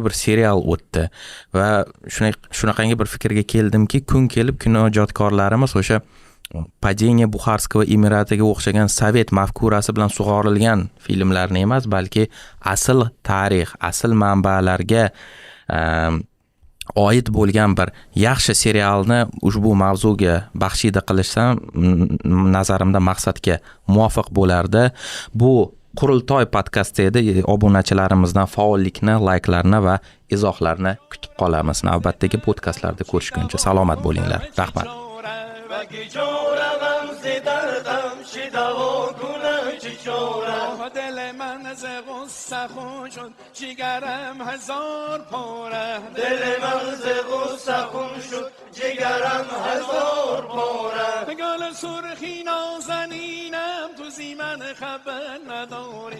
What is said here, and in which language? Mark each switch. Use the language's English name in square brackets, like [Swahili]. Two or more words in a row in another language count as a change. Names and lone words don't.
[Uzbek] bir serial o'tdi va shunaqangi bir fikrga keldimki, kun kelib kinoijodkorlarimiz o'sha [Russian] Падение Бухарского [Uzbek] Emiratiga o'xshagan sovet mafkurasi bilan sug'orilgan filmlarni emas, balki asl tarix, asl manbalarga oid bo'lgan bir yaxshi serialni ushbu mavzuga baxshida qilishsam, nazarimda maqsadga muvofiq bo'lardi. Bu Qurultoy podkasti edi. Obunachilarimizdan faollikni, layklarni va izohlarni kutib qolamiz. Navbatdagi podkastlarda ko'rishguncha salomat bo'linglar. Rahmat. [Persian] دل من از غصه خون شد جگرم هزار پاره دل من از غصه خون شد جگرم هزار پاره گل سرخی نازنینم تو زیمن خبر نداری